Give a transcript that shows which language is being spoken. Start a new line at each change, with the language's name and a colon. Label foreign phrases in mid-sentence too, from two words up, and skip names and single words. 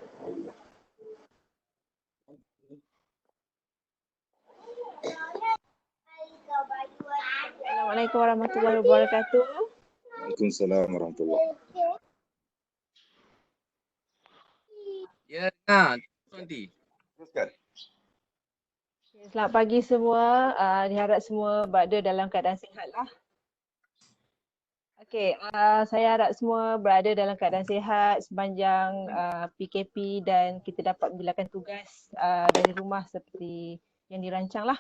Arabic: السلام عليكم ورحمة الله وبركاته. وعليكم السلام ورحمة الله وبركاته.
Malay: Ya, Wanti. Teruskan. Selamat pagi semua. Diharap semua berada dalam keadaan sihat lah. Okey, saya harap semua berada dalam keadaan sihat sepanjang PKP dan kita dapat membilakan tugas dari rumah seperti yang dirancang lah.